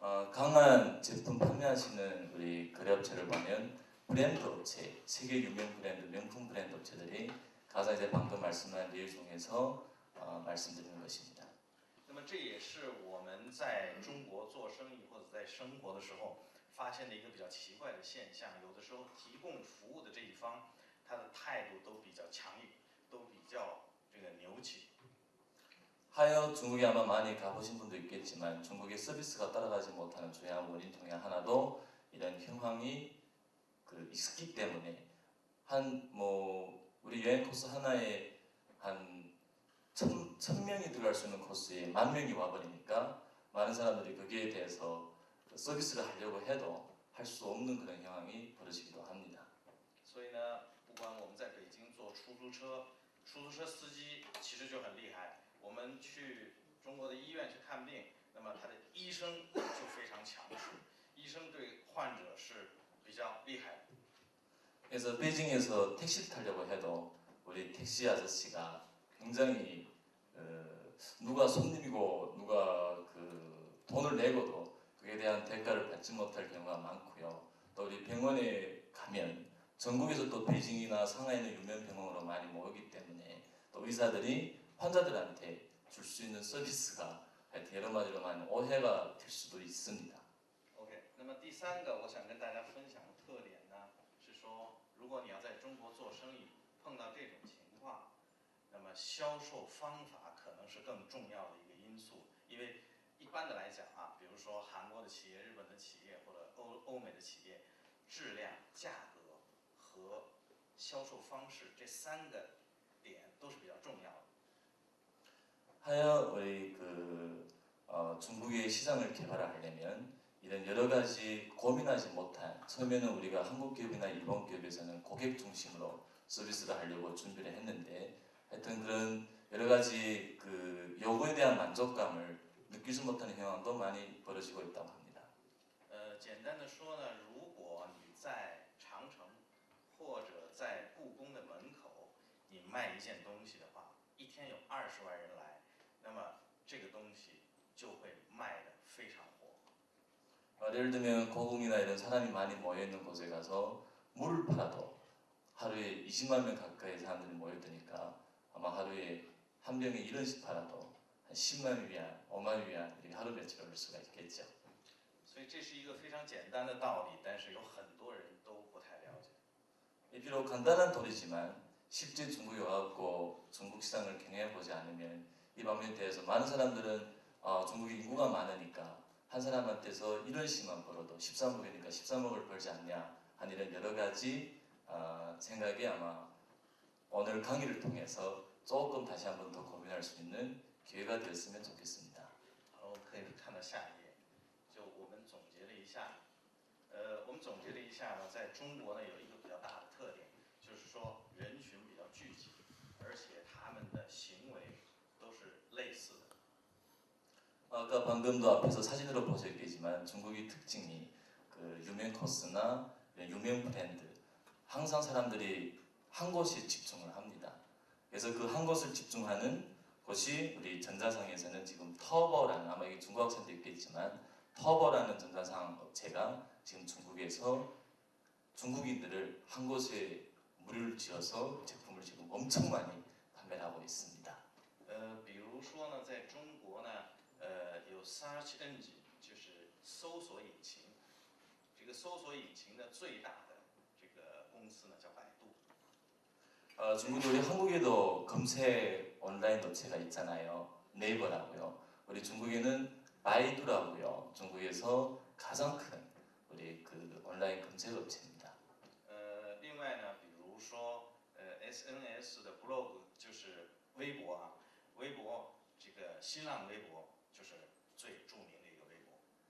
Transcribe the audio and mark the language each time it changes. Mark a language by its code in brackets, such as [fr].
[ko] 강한 제품 판매하시는 우리 거래업체를 보면 브랜드 업체, 세계 유명 브랜드, 명품 브랜드 업체들이 가장 이제 방금 말씀한 내용 중에서 말씀드리는 것입니다. [zh] 那么这也是我们在中国做生意或者在生活的时候发现的一个比较奇怪的现象，有的时候提供服务的这一方，他的态度都比较强硬，都比较这个牛气。 [ko] 하여 중국에 아마 많이 가보신 분도 있겠지만 중국의 서비스가 따라가지 못하는 주요한 원인 중에 하나도 이런 현황이 있기 때문에 한 뭐 우리 여행 코스 하나에 한 1,000명이 들어갈 수 있는 코스에 10,000명이 와버리니까 많은 사람들이 거기에 대해서 서비스를 하려고 해도 할 수 없는 그런 현황이 벌어지기도 합니다. [zh] 所以呢，不管我们在北京坐出租车，出租车司机其实就很厉害。我们去中国的医院去看病，那么他的医生就非常强势，医生对患者是比较厉害的。 [ko] 그래서 베이징에서 택시를 타려고 해도 우리 택시 아저씨가 굉장히 누가 손님이고 누가 그 돈을 내고도 그에 대한 대가를 받지 못할 경우가 많고요. 또 우리 병원에 가면 전국에서 또 베이징이나 상하이는 유명 병원으로 많이 모이기 때문에 또 의사들이 환자들한테 줄 수 있는 서비스가 하여튼 여러 가지로 많이 오해가 될 수도 있습니다. [zh] OK， 那么第三个我想跟大家分享的特点呢，是说，如果你要在中国做生意，碰到这种情况，那么销售方法可能是更重要的一个因素。因为一般的来讲啊，比如说韩国的企业、日本的企业或者欧美的企业，质量、价格和销售方式这三个点都是比较重要的。 [ko] 하여 우리 중국의 시장을 개발하려면 이런 여러 가지 고민하지 못한 처음에는 우리가 한국 기업이나 일본 기업에서는 고객 중심으로 서비스를 하려고 준비를 했는데 하여튼 그런 여러 가지 그 요구에 대한 만족감을 느끼지 못하는 현황도 많이 벌어지고 있다고 합니다. [zh] 简单的说呢，如果你在长城或者在故宫的门口，你卖一件东西的话，一天有20万人来，那么这个东西就会卖得非常火。 [ko] 예를 들면 고궁이나 이런 사람이 많이 모여 있는 곳에 가서 물을 팔아도 하루에 20만 명 가까이 사람들이 모여드니까 아마 하루에 한 병에 1원씩 팔아도 한 10만 위안, 5만 위안 이렇게 하루 며칠 올릴 수가 있겠죠. [zh] 所以这是一个非常简单的道理，但是有很多人都不太了解。 [ko] 비록 간단한 도리지만 실제 중국에 와갖고 중국 시장을 경영해보지 않으면 이 방면에 대해서 많은 사람들은 중국의 인구가 많으니까 한 사람한테서 1원씩만 벌어도 13억이니까 13억을 벌지 않냐 하는 이런 여러 가지 생각이 아마 오늘 강의를 통해서 조금 다시 한번 더 고민할 수 있는 기회가 되었으면 좋겠습니다. [zh] 好，可以看到下一页，就我们总结了一下，我们总结了一下呢，在中国呢有一个比较大的特点，就是说人群比较聚集，而且他们的行为都是类似的。 [ko] 아까 방금도 앞에서 사진으로 보셨겠지만 중국의 특징이 그 유명 코스나 유명 브랜드 항상 사람들이 한 곳에 집중을 합니다. 그래서 그 한 곳을 집중하는 곳이 우리 전자상에서는 지금 터보라는 아마 이게 중국 학생도 있겠지만 터보라는 전자상 업체가 지금 중국에서 중국인들을 한 곳에 무리를 지어서 제품을 지금 엄청 많이 판매를 하고 있습니다. [zh] 比如说呢，在中国呢，有 [en] search engine， [zh] 就是搜索引擎。这个搜索引擎的最大的这个公司呢叫百度。 [ko] 중국도 우리 한국에도 검색 온라인 업체가 있잖아요. 네이버라고요. 우리 중국에는 바이두라고요. 중국에서 가장 큰 우리 그 온라인 검색 업체입니다. [zh] 另外呢，比如说SNS 的 blog 就是微博啊，微博这个新浪微博就是最著名的一个微博。